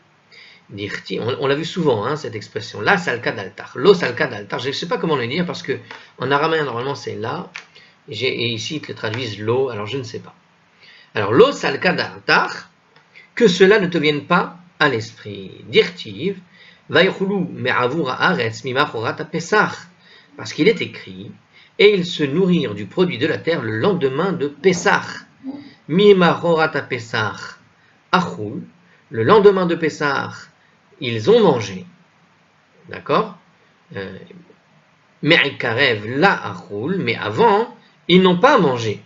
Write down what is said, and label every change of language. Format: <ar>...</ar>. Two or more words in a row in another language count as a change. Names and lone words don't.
<fr>On l'a vu souvent, cette expression,</fr> <arc>לא סלקא דעתך, לא סלקא דעתך,</arc> <fr>je ne sais pas comment le dire, parce que en araméen, normalement, c'est la, et ici, ils le traduisent lo, alors je ne sais pas. Alors,</fr> <arc>לא סלקא דעתך,</arc> <fr>que cela ne te vienne pas à l'esprit.</fr> <he>דכתיב ויאכלו מעבור הארץ ממחרת הפסח.</he> <fr>Parce qu'il est écrit, et ils se nourrirent du produit de la terre le lendemain de Pessah.</fr> <he>ממחרת פסח אכול,</he> <fr>le lendemain de Pessah, ils ont mangé. D'accord?</fr> <arc>מעיקרא לא אכול,</arc> <fr>mais avant, ils n'ont pas mangé.</fr>